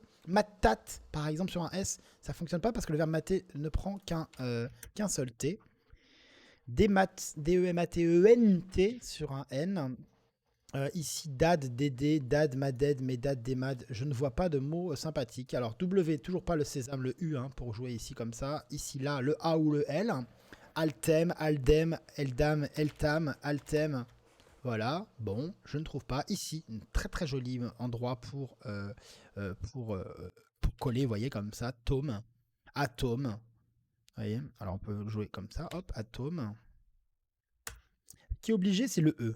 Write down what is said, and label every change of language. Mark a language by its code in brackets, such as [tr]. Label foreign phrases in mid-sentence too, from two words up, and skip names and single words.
[fr] Matat, par exemple, sur un S, ça fonctionne pas parce que le verbe mater ne prend qu'un seul T. Demat, D-E-M-A-T-E-N-T sur un N. Ici, dad, dd, dad, maded, medad, demad. Je ne vois pas de mots sympathiques. Alors, W, toujours pas le sésame, le U, hein, pour jouer ici comme ça. Ici, là, le A ou le L. Altem, aldem, eldam, eltam, altem. Voilà, bon, je ne trouve pas. Ici, un très très joli endroit pour coller, vous voyez, comme ça. Tome, atome. Vous voyez, alors on peut jouer comme ça. Hop, atome. Qui est obligé, c'est le E.